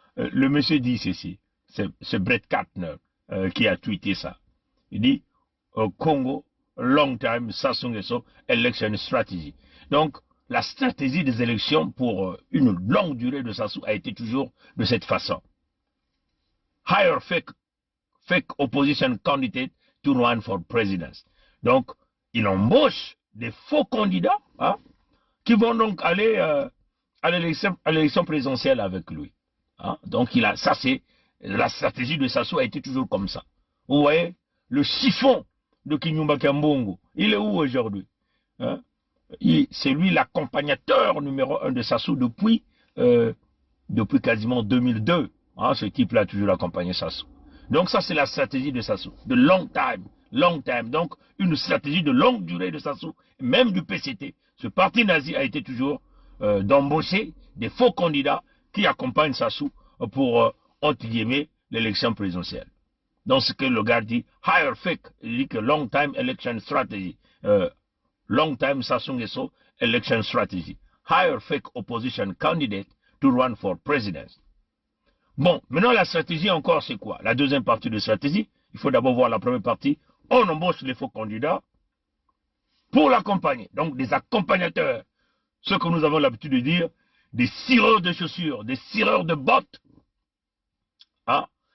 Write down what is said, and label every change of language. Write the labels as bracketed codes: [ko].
[fr] Le monsieur dit ceci. C'est Brett Kartner qui a tweeté ça. Il dit Congo, [en] long time, [fr] Sassou Nguesso, [en] election strategy. [fr] Donc, la stratégie des élections pour une longue durée de Sassou a été toujours de cette façon. [en] Hire fake opposition candidate to run for president. [fr] Donc, il embauche des faux candidats qui vont donc aller à l'élection présidentielle avec lui. Donc, ça c'est la stratégie de Sassou a été toujours comme ça. Vous voyez, le chiffon de Kinyumba Kambongo, il est où aujourd'hui, hein? C'est lui l'accompagnateur numéro 1 de Sassou depuis quasiment 2002. Hein, ce type-là a toujours accompagné Sassou. Donc ça, c'est la stratégie de Sassou, de [en] long time. [fr] Donc une stratégie de longue durée de Sassou, même du PCT. Ce parti nazi a été toujours d'embaucher des faux candidats qui accompagnent Sassou pour, entre guillemets, l'élection présidentielle. Donc ce que le gars dit, [en] hire fake, [fr] il dit que [en] long time election strategy. Long time Sassou Nguesso election strategy. Hire fake opposition candidate to run for president. [fr] Bon, maintenant la stratégie encore c'est quoi? La deuxième partie de stratégie, il faut d'abord voir la première partie. On embauche les faux candidats pour l'accompagner. Donc des accompagnateurs. Ce que nous avons l'habitude de dire, des cireurs de chaussures, des cireurs de bottes. Hein?